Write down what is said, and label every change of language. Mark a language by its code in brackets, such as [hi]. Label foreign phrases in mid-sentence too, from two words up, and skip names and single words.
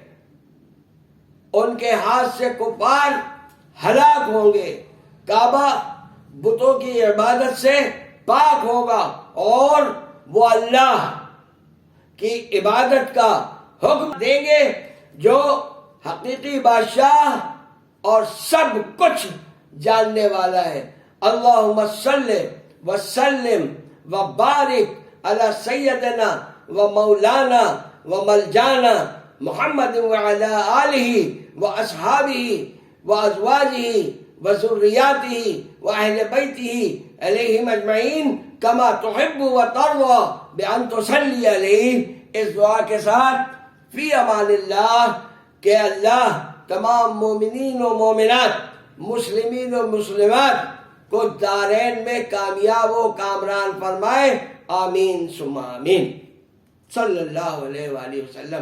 [ur] ان کے ہاتھ سے کفار ہلاک ہوں گے، کعبہ بتوں کی عبادت سے پاک ہوگا اور وہ اللہ کی عبادت کا حکم دیں گے جو حقیقی بادشاہ اور سب کچھ جاننے والا ہے۔ [ar] اللہم صلی وسلم وبارک علی سیدنا و مولانا و ملجانا محمد وعلی آلہ و اصحابہ و ازواجہ و ذریاتہ و اہل بیتہ علیہم اجمعین کما تحب و ترضی بان تصلی علیہ۔ [ur] اس دعا کے ساتھ [ar] فی امان اللہ، [ur] کہ اللہ تمام مومنین و مومنات، مسلمین و مسلمات کو دارین میں کامیاب و کامران فرمائے، [ar] آمین ثم آمین، صلی اللہ علیہ وآلہ وسلم۔